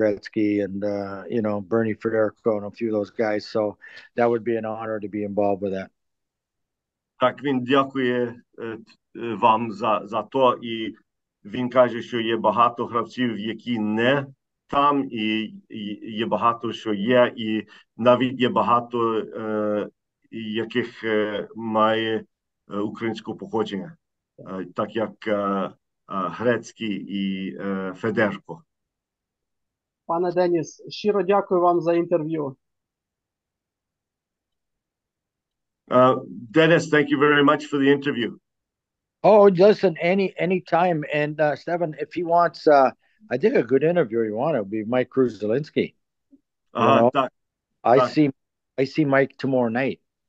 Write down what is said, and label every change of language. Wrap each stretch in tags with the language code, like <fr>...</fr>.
<en>Gretzky and Bernie Federico and a few of those guys. So that would be an honor to be involved with that.</en> <uk>Так, він дякує вам за то, і він каже, що є багато гравців, які не там, і є багато, що є, і навіть є багато, яких має українського походження, так як Грецький і Федерко. Пане Деніс, щиро дякую вам за інтерв'ю.</uk> <en>Dennis, thank you very much for the interview. Oh, listen, any time. And Stefan, if he wants, I think a good interview you want, it would be Mike Kruzelinsky. I see Mike tomorrow night.</en>